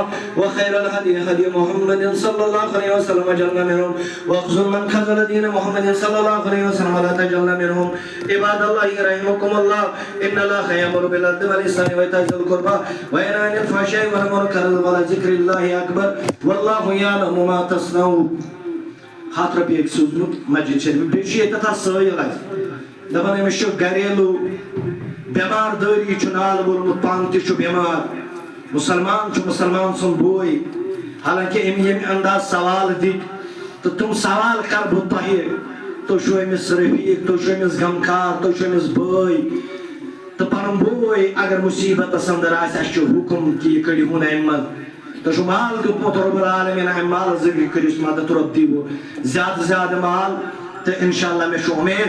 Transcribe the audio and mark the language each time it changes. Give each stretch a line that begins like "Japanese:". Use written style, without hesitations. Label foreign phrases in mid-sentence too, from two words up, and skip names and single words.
Arabic: وخير الهدي هدي محمد صلى الله عليه وسلم وجعلنا منهم واخذل من خذل دين محمد صلى الله عليه وسلم ولا تجعلنا منهم عباد الله رحمكم الله إن الله يأمر بالعدل والإحسان وإيتاء ذي القربى وينهى عن الفحشاء والمنكر ولذكر الله أكبر والله يعلم ما تصنعون
Kashmiri: ہاتھ رۄپیہِ أکۍ سوٗزمُت مسجد شریف بیٚیہِ چھُ ییٚتٮ۪تھ اَتھ سٲیِل اَسہِ دَپان أمِس چھُ گریلوٗ بیمار دٲری چھُ نالہٕ ووٚلمُت پانہٕ تہِ چھُ بیمار مُسلمان چھُ مُسلمان سُنٛد بوے حالانکہِ أمۍ ییٚمہِ انداز سوال دِتۍ تہٕ تِم سوال کَرٕ بہٕ تۄہہِ تُہۍ چھُو أمِس رفیٖق تُہۍ چھُو أمِس غمخار تُہۍ چھُو أمِس بٲے تہٕ پَنُن بوے اگر مُصیٖبتس انٛدر آسہِ اَسہِ چھُ حُکُم کہِ یہِ کٔڑِہوٗن اَمہِ منٛز تۄہہِ چھُو مال دیُتمُت
Arabic: رۄب العالمیٖن
Kashmiri: اَمہِ مالہٕ ذٔریعہٕ کٔرِوُس مدد رۄب دِیِو زیادٕ زیادٕ مال تہٕ
Arabic: اِنشاء اللہ
Kashmiri: مےٚ چھُ اُمید